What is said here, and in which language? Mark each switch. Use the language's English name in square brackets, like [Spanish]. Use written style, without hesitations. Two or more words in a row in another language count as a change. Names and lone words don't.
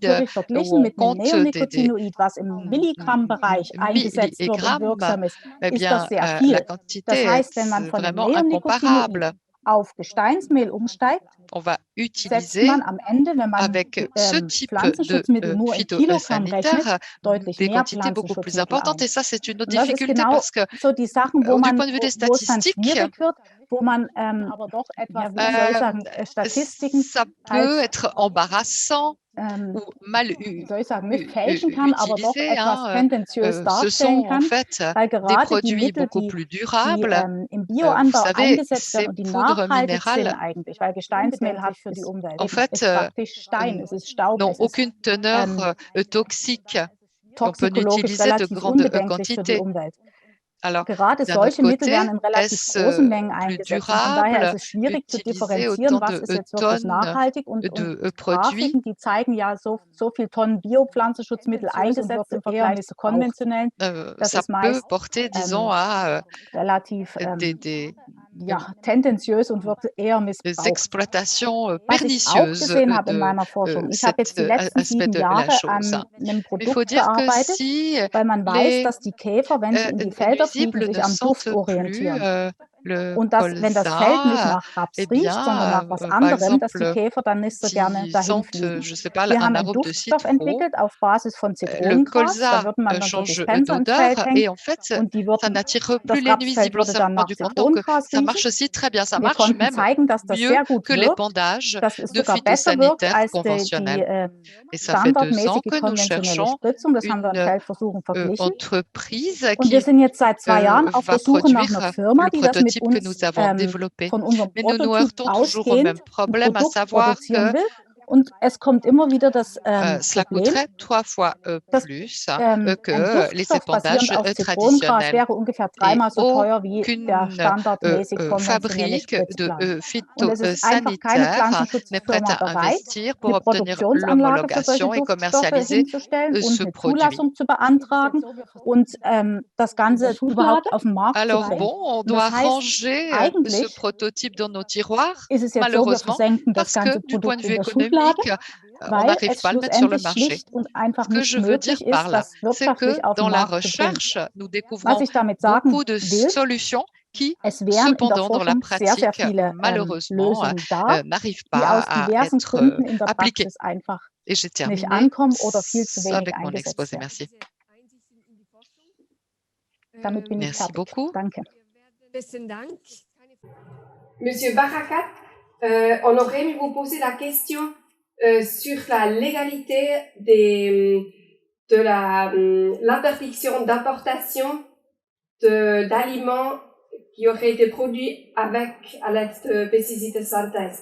[German] natürlich [French] où [German] verglichen [French] on [German] mit einem [French] compte des [German] Neonicotinoid, was im Milligrammbereich eingesetzt wird und [French] milligrammes, [German] wirksam ist, eh ist das [French] bien, [German] sehr [French] la [German] viel. Das [French] quantité est [German] heißt, wenn man von einem [French] vraiment [German] Neonicotinoid [French] incomparable. [German] auf Gesteinsmehl umsteigt, [French] On va [German] setzt [French] utiliser [German] man am Ende, wenn man [French] avec ce type de [German] Pflanzenschutzmittel nur in Kilogramm rechnet, [French] phytosanitaire [German] deutlich [French] des [German] mehr [French] quantités beaucoup plus [German] Pflanzenschutzmittel [French] importantes. [German] ein. [French] Et ça, c'est une autre [German] Und das ist [French] difficulté [German] genau [French] parce que [German] so die Sachen, [French] du point de vue des [German] wo es dann [French] statistiques, [German] schwierig wird, wo man aber doch etwas, wie soll ich sagen, Statistiken [French] ça peut [German] halt, [French] être embarrassant ou mal [German] wie soll ich sagen, missfälschen kann, aber doch [French] utilisé. [German] etwas [French] Hein. [German] tendenziös [French] Ce [German] darstellen [French] sont en [German] kann, [French] fait [German] weil [French] des [German] gerade die [French] produits [German] Mittel, [French] beaucoup [German] die [French] plus durables. [German] im [French] Vous [German] Bioanbau [French] savez, [German] eingesetzt [French] ces [German] werden und die [French] poudres [German] nachhaltig sind [French] minérales, [German] eigentlich, weil Gesteinsmehl hat für die Umwelt [French] en fait, [German] ist praktisch Stein, es ist Staub, [French] n'ont [German] es ist [French] aucune teneur toxique. On peut [German] toxikologisch [French] utiliser de [German] relativ [French] grandes [German] unbedenklich für die [French] quantités. [German] Umwelt. [French] Alors, [German] Gerade [French] d'un autre [German] solche Mittel werden [French] côté, [German] in relativ [French] est-ce [German] großen Mengen [French] plus [German] eingesetzt. Und von daher ist [French] durable [German] es schwierig zu [French] d'utiliser [German] differenzieren, [French] autant [German] was [French] de [German] ist jetzt wirklich [French] tonnes [German] nachhaltig. Und [French] de produits? [German] Grafiken, die zeigen ja so viele Tonnen Biopflanzenschutzmittel eingesetzt im Vergleich zu konventionellen. Das [French] Ça [German] ist [French] peut [German] meist [French] porter, disons, à [German] relativ [French] des [German] tendenziös und wird eher missbraucht. [French] exploitations [German] Was ich auch [French] pernicieuses [German] gesehen habe in [French] de [German] meiner Forschung, ich habe jetzt [French] cet [German] die letzten [French] aspect [German] 7 [French] de la [German] Jahre [French] chose. [German] an einem [French] Mais il faut [German] Produkt [French] dire que [German] gearbeitet, [French] si [German] weil man weiß, [French] les [German] dass die Käfer, wenn sie in die Felder fliegen, [French] nuisibles [German] sich [French] ne [German] am Duft [French] sentent plus [German] orientieren. [French] le [German] Und wenn das Feld nicht [French] colza, [German] nach Raps eh riecht, sondern nach [French] bien, [German] was [French] par [German] anderem, dass die [French] exemple, [German] Käfer dann nicht so gerne [French] s'ils [German] dahin [French] sentent, [German] fliegen. [French] je sais pas, [German] Wir [French] un [German] haben einen [French] arôme de [German] Duftstoff [French] citron, [German] entwickelt auf Basis von [French] le [German] Zitronengras. Da [French] colza [German] würde man dann so [French] change [German] Dispenser ins [French] d'odeur [German] Feld hängen [French] et en fait, [German] und die [French] ça [German] würden, [French] n'attire plus [German] das [French] les [German] Rapsfeld [French] nuisibles. On [German] würde [French] s'est [German] dann nach [French] rendu compte donc [German] Zitronengras [French] ça [German] riechen. [French] marche aussi très bien. Ça [German] Wir [French] marche [German] konnten [French] même [German] zeigen, dass das [French] mieux [German] sehr gut [French] que les [German] wirkt, [French] bandages [German] dass es [French] de [German] sogar besser wirkt [French] phytosanitaires [German] als [French] conventionnels. Et ça fait 2 ans [German] standardmäßige [French] que nous [German] konventionelle [French] cherchons [German] Spritzung. Das haben wir in [French] une [German] Feldversuchen verglichen. [French] entreprise [German] Und wir [French] qui [German] sind jetzt seit 2 Jahren auf [French] va [German] der Suche nach [French] produire [German] einer Firma, [French] le [German] die das mit [French] prototype que [German] uns [French] nous avons développé. [German] von unserem [French] Mais nous nous [German] Prototyp [French] heurtons toujours au même [German] ausgehend ein [French] problème, à [German] Produkt [French] savoir [German] produzieren [French] que [German] will. Und es kommt immer wieder das [French] cela [German] Problem, [French] coûterait 3 fois [German] dass [French] plus [German] ein [French] que les [German] Duftstoff basierend [French] épandages [German] auf Zitronengras [French] traditionnels. [German] wäre ungefähr [French] Et [German] dreimal so teuer wie der [French] aucune [German] standardmäßig konventionelle [French] fabrique de [German] Spritzplan. Und es ist einfach keine [French] phytosanitaire n'est prête [German] Pflanzenschutzfirma [French] à [German] bereit, [French] investir pour [German] eine [French] obtenir [German] Produktionsanlage für solche [French] l'homologation et [German] Duftstoffe [French] commercialiser [German] hinzustellen und [French] ce [German] eine [French] produit. [German] Zulassung zu beantragen und das Ganze überhaupt auf den Markt zu [French] Alors [German] bringen. [French] bon, on [German] Und das [French] doit [German] heißt, [French] ranger ce [German] eigentlich [French] prototype dans nos tiroirs, [German] ist es jetzt so, wir [French] malheureusement, [German] versenken das [French] parce que [German] ganze [French] du point [German] Produkt [French] de [German] in [French] vue [German] der Schublade, [French] économique, on [German] weil [French] n'arrive [German] es [French] pas à le mettre sur le [German] schlussendlich [French] marché. [German] schlicht und einfach [French] Ce que [German] nicht [French] je veux dire [German] möglich [French] par [German] ist, [French] là, [German] das [French] c'est que [German] wirtschaftlich auf [French] dans [German] den [French] la [German] Markt zu bringen. [French] recherche, nous [German] Was [French] découvrons [German] ich damit sagen [French] beaucoup de [German] will, [French] solutions qui, [German] es wären in der [French] cependant, dans la [German] Forschung sehr, sehr [French] pratique, [German] viele [French] malheureusement, [German] Lösungen da, [French] n'arrivent [German] die [French] pas [German] aus [French] à [German] diversen [French] être [German] Gründen in der [French] appliquées. [German] Praxis einfach [French] Et j'ai [German] nicht [French] terminé [German] ankommen oder viel zu wenig [French] avec mon [German] eingesetzt [French] exposé. [German] werden. [French] Merci. [German] Damit bin ich [French] Merci [German] fertig. [French] beaucoup. [German] Danke. Besten Dank. [French] Monsieur Barakat, on aurait aimé vous poser la question sur la légalité de l'interdiction d'importation d'aliments qui auraient été produits à l'aide de pesticides de synthèse.